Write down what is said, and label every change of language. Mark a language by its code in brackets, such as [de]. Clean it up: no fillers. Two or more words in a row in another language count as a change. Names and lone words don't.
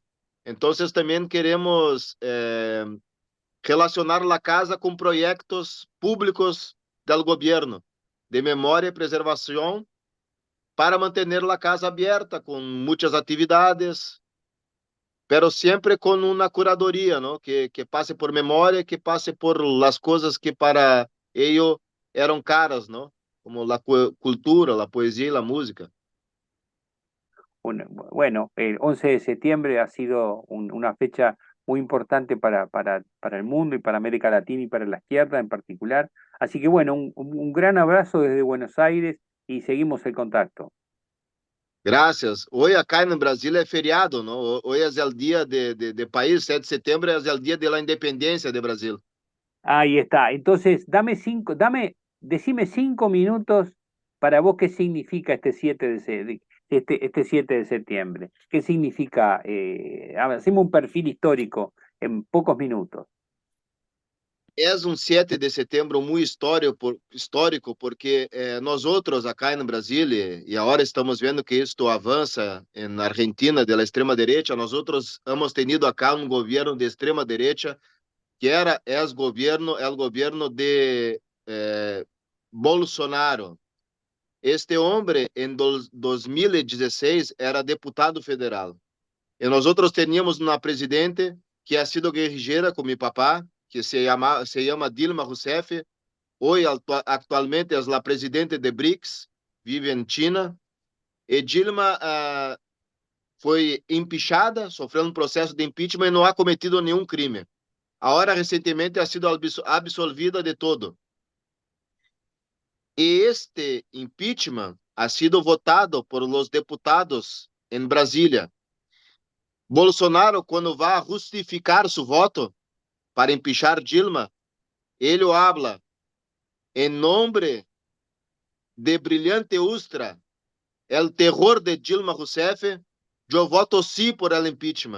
[pt] Então, também queremos relacionar a casa com projetos públicos do governo de memória e preservação para manter a casa aberta com muitas atividades, pero sempre com uma curadoria, ¿no? Que passe por memória, que passe por as coisas que para eles eram caras, ¿no? Como a cultura, a poesia e a música. [es] Bueno, el 11 de septiembre ha sido una fecha muy importante para el mundo y para América Latina y para la izquierda en particular. Así que bueno, un gran abrazo desde Buenos Aires y seguimos el contacto. [pt] Graças. Hoje acá no Brasil é feriado, não? Hoje é o dia de país, 7 de setembro é o dia da independência do Brasil. [es] Ahí está. Entonces, decime 5 minutos para vos qué significa este 7 de septiembre. ¿Qué significa? Hacemos un perfil histórico en pocos minutos. [pt] É 7 de setembro muito histórico porque nós outros acá no Brasil, e agora estamos vendo que isto avança na Argentina, da extrema-direita, nós outros [es] hemos tenido acá [pt] governo de extrema-direita que é o governo de Bolsonaro. Este homem, em 2016, era deputado federal. E nós outros teníamos uma presidente que [es] ha sido [pt] guerrilheira com meu papá, que se chama Dilma Rousseff. Hoje, atualmente, é a presidente de BRICS, vive em China. E Dilma foi impeachada, sofreu um processo de impeachment e não [es] ha cometido [pt] nenhum crime. Agora, recentemente, [es] ha sido [pt] absolvida de todo. E este impeachment [es] ha sido votado por los [pt] deputados em Brasília. Bolsonaro, quando vai justificar seu voto para empichar Dilma, ele habla em nome de Brilhante Ustra, [es] el terror [pt] de Dilma Rousseff, eu voto sim [es] por el [pt] impeachment.